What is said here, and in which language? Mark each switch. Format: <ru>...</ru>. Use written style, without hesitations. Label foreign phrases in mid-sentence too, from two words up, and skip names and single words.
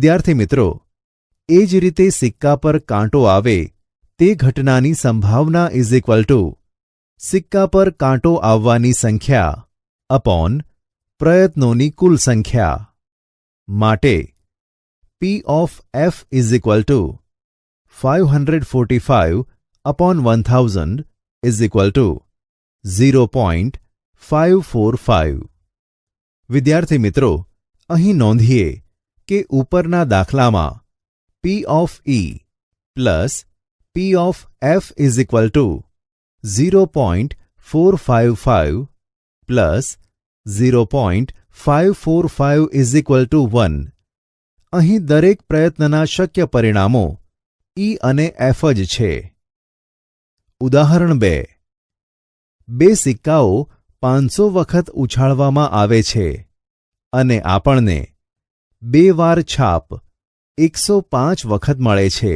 <gu>વિદ્યાર્થી મિત્રો, એ જ રીતે સિક્કા પર કાંટો આવે તે ઘટનાની સંભાવના</gu> <en>is equal to</en> <gu>સિક્કા પર કાંટો આવવાની સંખ્યા અપોન પ્રયત્નોની કુલ સંખ્યા.</gu> <en>માટે P of F is equal to 545 upon 1000 is equal to 0.545.</en> <gu>વિદ્યાર્થી મિત્રો, અહીં નોંધીએ કે ઉપરના દાખલામાં</gu> <en>P of E પ્લસ P of F is equal to 0.455 પ્લસ 0.545 is equal to 1.</en> <gu>અહીં દરેક પ્રયત્નના શક્ય પરિણામો E અને F જ છે. ઉદાહરણ 2. બે સિક્કાઓ 500 વખત ઉછાળવામાં આવે છે અને આપણને 2 વાર છાપ 105 વખત મળે છે.</gu>